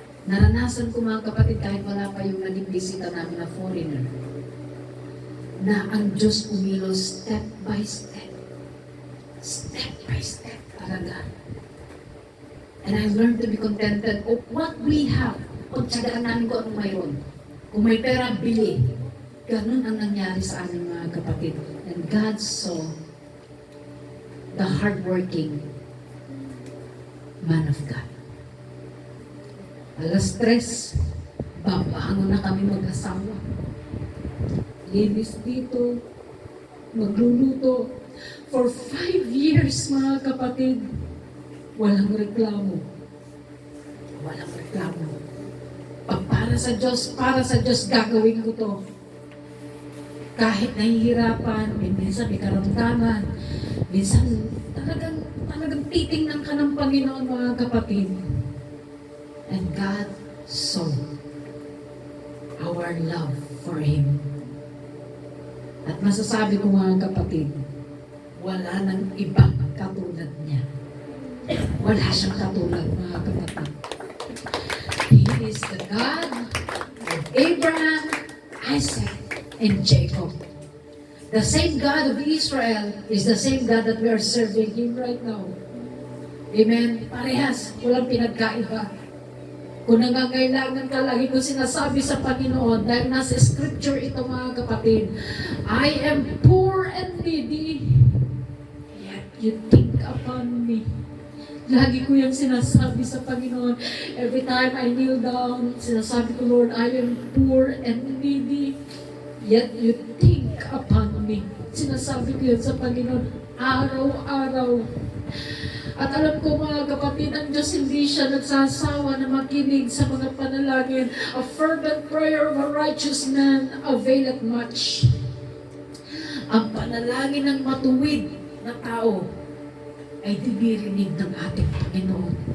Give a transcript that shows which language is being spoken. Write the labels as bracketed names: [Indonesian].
[Filipino] Naranasan ko mga kapatid kahit wala pa yung naging bisita namin na foreigner, na ang Diyos umilos step by step. [English] Step by step talaga. And I learned to be contented of what we have. [Filipino] Pagtsagaan namin kung anong mayroon. Kung may pera, bili. Ganun ang nangyari sa aming mga kapatid. [English] And God saw the hardworking man of God. [Filipino] Alas 3, babangon na kami mag-asawa. Linis dito, magluluto. [English] For 5 years, [Filipino] mga kapatid, walang reklamo. Walang reklamo. Pag para sa Diyos, gagawin ko to. Kahit nahihirapan, minsan may karamdaman, minsan talagang titingnan ka ng Panginoon, mga kapatid. [English] And God saw our love for Him. [Filipino] At masasabi ko, mga kapatid, wala nang ibang katulad niya. Wala siyang katulad, mga kapatid. [English] He is the God of Abraham, Isaac, and Jacob. The same God of Israel is the same God that we are serving Him right now. [Filipino] Amen? Parehas, walang pinagkaiba. Kung nangangailangan ka, lagi ko sinasabi sa Panginoon, dahil nasa scripture ito, mga kapatid, [English] I am poor and needy, yet you think upon me. [Filipino] Lagi ko yung sinasabi sa Panginoon. [English] Every time I kneel down, [Filipino] sinasabi ko, [English] Lord, I am poor and needy, yet you think upon me. [Filipino] Sinasabi ko yun sa Panginoon, araw-araw. At alam ko, mga kapatid, ang Diyos hindi siya nagsasawa na makinig sa mga panalangin. [English] A fervent prayer of a righteous man availeth much. [Filipino] Ang panalangin ng matuwid na tao ay dinirinig ng ating Panginoon.